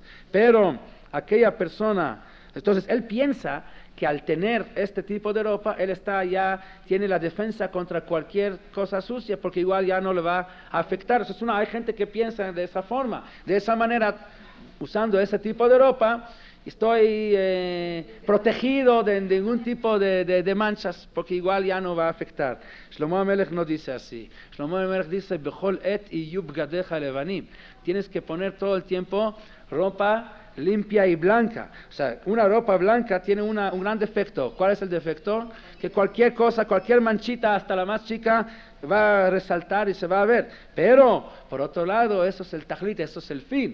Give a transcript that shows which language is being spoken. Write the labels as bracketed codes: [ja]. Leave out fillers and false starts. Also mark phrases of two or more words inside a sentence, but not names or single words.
[es] Pero aquella persona, entonces él piensa que al tener este tipo de ropa, él tiene la defensa contra cualquier cosa sucia, porque igual ya no le va a afectar. Hay gente que piensa de esa forma, de esa manera, usando ese tipo de ropa, estoy protegido de ningún tipo de manchas, porque igual ya no va a afectar. Shlomo HaMelech no dice así. [he] Shlomo HaMelech dice, בכל עת יהיו בגדיך לבנים. [es] Tienes que poner todo el tiempo ropa limpia y blanca. O sea, una ropa blanca tiene un gran defecto. ¿Cuál es el defecto? Que cualquier cosa, cualquier manchita, hasta la más chica, va a resaltar y se va a ver. Pero, por otro lado, eso es el tajlit, eso es el fin.